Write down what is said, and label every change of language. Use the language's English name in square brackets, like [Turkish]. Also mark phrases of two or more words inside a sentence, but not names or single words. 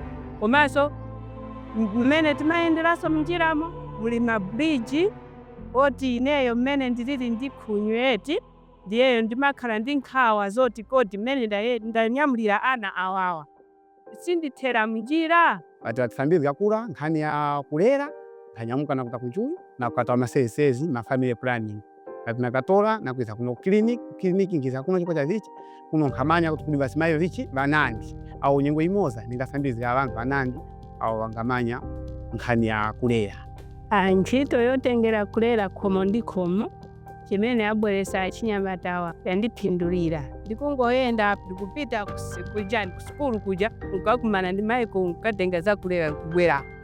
[Nyanja] Komanso mmene timayenderaso mnjiramo muli mabridge oti ineyo mmene ndilili ndikhunyweti ndiyeyo ndimakhala ndi nkhawa zoti kodi mmene ndanyamulira ana awawa sindithera mnjira. [Tumbuka] Atisambizi yakula nkhani ya kulera kanyamuka na kuta kunjuyu na kukatoa masezezi ma [English] family planning [Tumbuka] katinakatola na kuisa kuno clinic ngiza kuno chikocha zichi kuno nkhamanya kuti kuli basimayo zichi banandi au nyengo imoza ningasambizi ya abantu banandi au wangamanya nkhani ya kulera. [Nyanja] Ntchito yotengera kulera khomo ndi khomo chimene abweresa chinyamatawa yandipindulira ndikungoyenda ndikupita kujani kusukulu kuja nkakumana ndi maiko nkatenga za kulera kubwera.